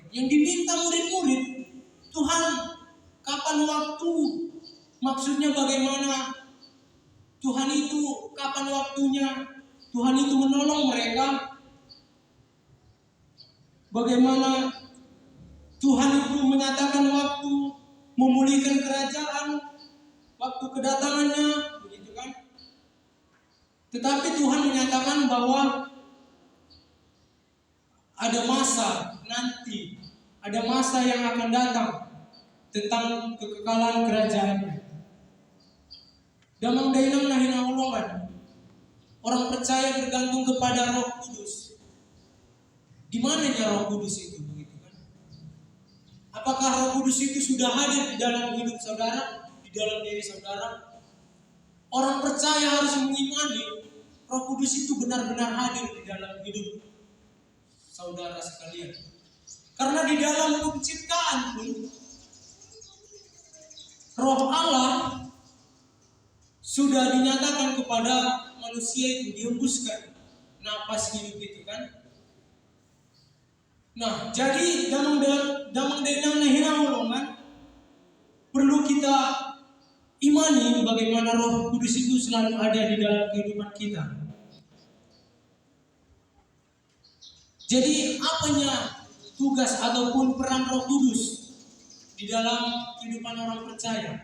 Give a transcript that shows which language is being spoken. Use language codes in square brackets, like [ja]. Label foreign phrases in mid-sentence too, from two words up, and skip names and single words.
[id] Yang diminta murid-murid, Tuhan kapan waktu, maksudnya bagaimana Tuhan itu, kapan waktunya Tuhan itu menolong mereka, bagaimana Tuhan itu menyatakan waktu memulihkan kerajaan, waktu kedatangannya, begitu kan? Tetapi Tuhan menyatakan bahwa ada masa nanti, ada masa yang akan datang tentang kekekalan kerajaannya. [bbc] Damang dainang nahina holongan. [id] Orang percaya bergantung kepada Roh Kudus. Di mananya Roh Kudus itu, begitu kan? Apakah Roh Kudus itu sudah hadir di dalam hidup saudara, di dalam diri saudara? Orang percaya harus mengimani Roh Kudus itu benar-benar hadir di dalam hidup saudara sekalian. Karena di dalam penciptaan pun Roh Allah sudah dinyatakan kepada manusia itu, dihembuskan napas hidup itu kan. Nah, jadi [bbc] damang dainang nahina holongan, [id] perlu kita imani bagaimana Roh Kudus itu selalu ada di dalam kehidupan kita. Jadi apanya tugas ataupun peran Roh Kudus di dalam kehidupan orang percaya?